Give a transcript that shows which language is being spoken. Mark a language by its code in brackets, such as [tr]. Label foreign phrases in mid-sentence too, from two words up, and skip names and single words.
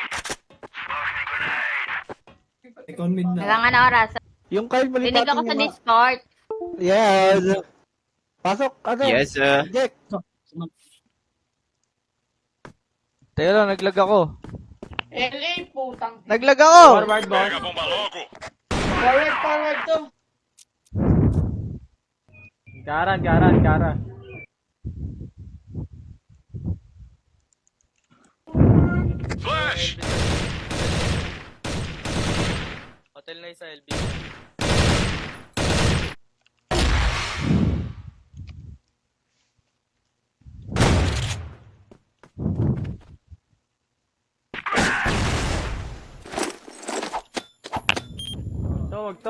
[tl] Ikaw mid na. Hanggang ano oras? Yung Kyle, Rinig balipatin ako sa mo nga. Discord. Yes. Pasok, ano? Yes, Jack. Teka lang, naglag ako. LA, putang. Naglag ako! [en] Forward, boss. [pt] Pega a bomba logo. [tl] Forward to. Garan. Flash. Hotel na isa, LB. Wag to.